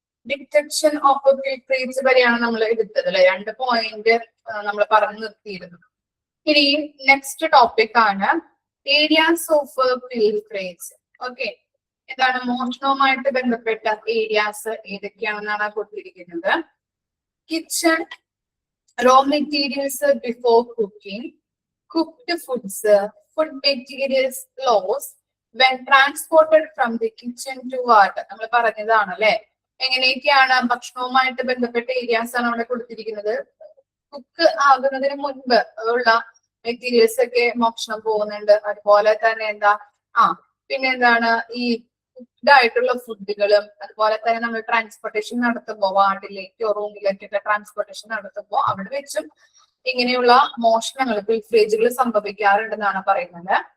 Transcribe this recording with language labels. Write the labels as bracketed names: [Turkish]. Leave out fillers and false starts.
[Malayalam] Detection of ഫിൽട്രേറ്റ്സ് വരെയാണ് നമ്മൾ എടുത്തത് അല്ലെ? 2 പോയിന്റ് നമ്മൾ പറഞ്ഞു നിർത്തിയിരുന്നത്. [English] ഇനി next topic ആണ് areas of filtrates. [Malayalam] ഓക്കെ, എന്താണ് മോഷണവുമായിട്ട് ബന്ധപ്പെട്ട ഏരിയാസ് ഏതൊക്കെയാണെന്നാണ് കൊടുത്തിരിക്കുന്നത്. [English] Kitchen, raw materials before cooking, cooked foods, food materials loss when transported from the kitchen to water. [Malayalam] നമ്മൾ പറഞ്ഞതാണ് അല്ലെ? എങ്ങനെയൊക്കെയാണ് ഭക്ഷണവുമായിട്ട് ബന്ധപ്പെട്ട ഏരിയാസ് ആണ് അവിടെ കൊടുത്തിരിക്കുന്നത്. കുക്ക് ആകുന്നതിന് മുൻപ് ഉള്ള മെറ്റീരിയൽസ് ഒക്കെ മോഷണം പോകുന്നുണ്ട്. അതുപോലെ തന്നെ പിന്നെ എന്താണ് ഈ കുക്ക്ഡ് ആയിട്ടുള്ള ഫുഡുകളും, അതുപോലെ തന്നെ നമ്മൾ ട്രാൻസ്പോർട്ടേഷൻ നടത്തുമ്പോൾ വാർഡിലേക്കോ റൂമിലേക്കൊക്കെ ട്രാൻസ്പോർട്ടേഷൻ നടത്തുമ്പോൾ അവിടെ വെച്ചും ഇങ്ങനെയുള്ള മോഷണങ്ങൾ പിൽഫ്രേജുകൾ സംഭവിക്കാറുണ്ടെന്നാണ് പറയുന്നത്.